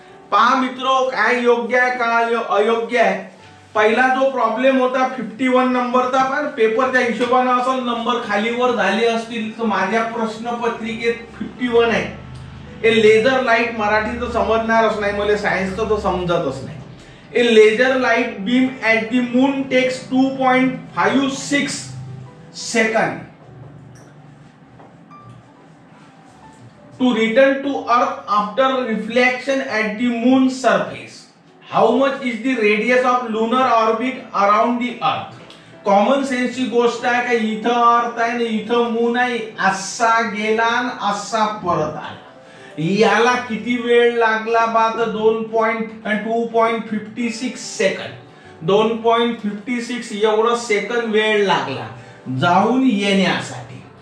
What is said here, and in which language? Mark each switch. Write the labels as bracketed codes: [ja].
[mr] पहा मित्रो, काय योग्य आहे काय अयोग्य आहे। पहिला जो प्रॉब्लेम होता 51 नंबरचा, पण पेपरच्या हिशोबाने असल नंबर खालीवर झाले असतील तर माझ्या प्रश्नपत्रिकेत 51 आहे। ए लेझर लाईट मराठी तर समजणारच नाही, मला सायन्स तर समजतच नाही। [en] A laser light beam at the moon takes 2.56 second to return to earth after reflection at the moon surface. How much is the radius of lunar orbit around the earth? [mr] Common sense ची गोष्ट आहे का, इथं अर्थ आहे ना इथं moon आहे, असा गेला आणि असा परत आला, याला किती वेळ लागला बा? तर 2.56 सेकंड 2.56 एवढं सेकंड वेळ लागला जाऊन येण्यासाठी।